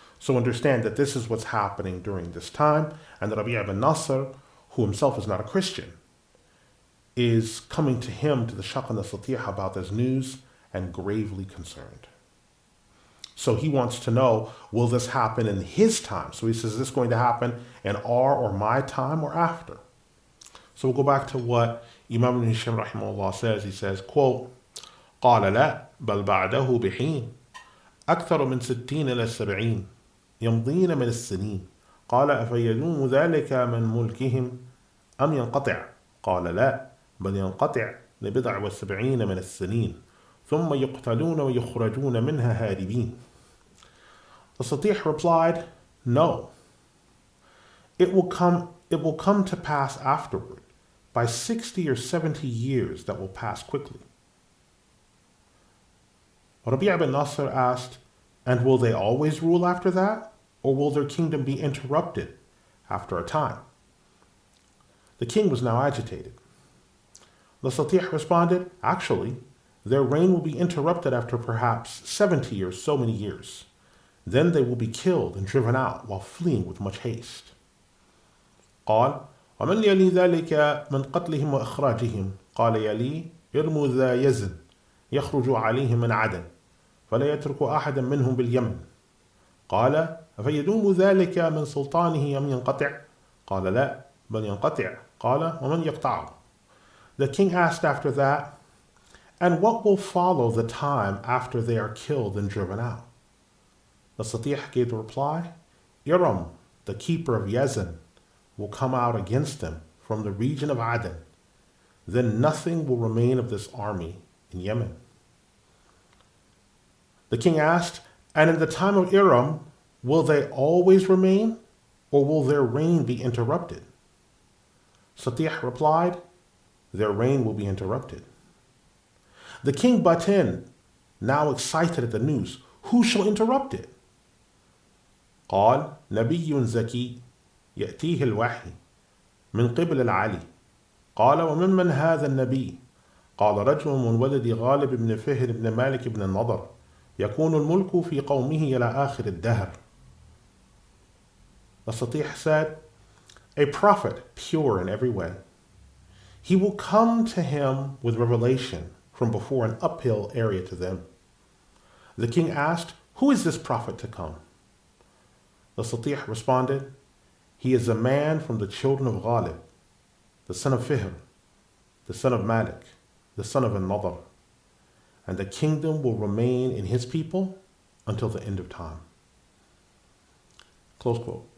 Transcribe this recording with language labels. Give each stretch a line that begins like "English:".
English: So understand that this is what's happening during this time, and that Rabi ibn Nasr, who himself is not a Christian, is coming to him, to the Shiqq and the Satih, about this news and gravely concerned. So he wants to know, will this happen in his time? So he says, is this going to happen in our or my time or after? So we'll go back to what Imam ibn Hisham rahimahullah says. He says, quote,
Arabic: قال لا بل بعده بحين أكثر من 60 إلى 70 يمضين من السنين قال أفيدوم ذلك من ملكهم أم ينقطع قال لا بل ينقطع لبضع و70 من السنين ثم يقتلون ويخرجون منها هاربين.
English: The Satih replied, no. It will come to pass afterward, by 60 or 70 years that will pass quickly. Rabi ibn Nasr asked, and will they always rule after that? Or will their kingdom be interrupted after a time? The king was now agitated. The Satih responded, actually, their reign will be interrupted after perhaps 70 or so many years. Then they will be killed and driven out while fleeing with much haste.
Arabic: قال ومن يلي ذلك من قتلهم وإخراجهم قال يلي ارموا ذا يزن يخرج عليهم من عدن فلا يترك أحدا منهم باليمن قال أفيدوم ذلك من سلطانه أم ينقطع قال لا بل ينقطع قال ومن يقطعه.
English: The king asked after that, and what will follow the time after they are killed and driven out? The Satih gave the reply, Iram, the keeper of Yazan, will come out against them from the region of Aden. Then nothing will remain of this army in Yemen. The king asked, and in the time of Iram, will they always remain, or will their reign be interrupted? Satih replied, their reign will be interrupted. The king butt in, now excited at the news, who shall interrupt it?
Arabic: قال نبي زكي يأتيه الوحي من قبل العلي قال ومن هذا النبي قال رجل من ولد غالب بن فهر بن مالك بن النضر يكون الملك في قومه إلى آخر الدهر.
English: The Satih said, a prophet pure in every way. He will come to him with revelation from before an uphill area to them. The king asked, who is this prophet to come? The Satih responded, he is a man from the children of Ghalib, the son of Fihr, the son of Malik, the son of An-Nadr, and the kingdom will remain in his people until the end of time. Close quote.